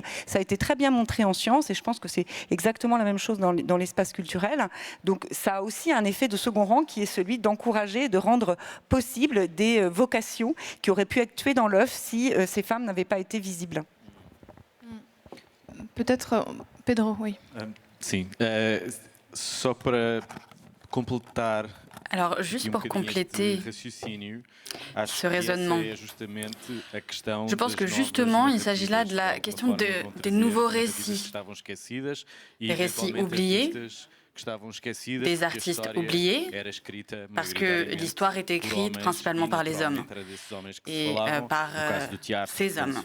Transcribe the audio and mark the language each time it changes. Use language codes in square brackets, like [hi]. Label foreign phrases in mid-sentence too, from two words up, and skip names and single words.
[fr] Ça a été très bien montré en sciences et je pense que c'est exactement la même chose dans l'espace culturel. Donc, ça a aussi un effet de second rang qui est celui d'encourager et de rendre possible des vocations qui auraient pu être tuées dans l'œuf si ces femmes n'avaient pas été visibles. Peut-être, Pedro, oui. [pt] Sim, só para completar. [fr] Alors, juste pour compléter ce raisonnement, je pense que justement, il s'agit là de la question des nouveaux récits, des récits oubliés, des artistes oubliés, parce que l'histoire est écrite principalement par les hommes et par ces hommes.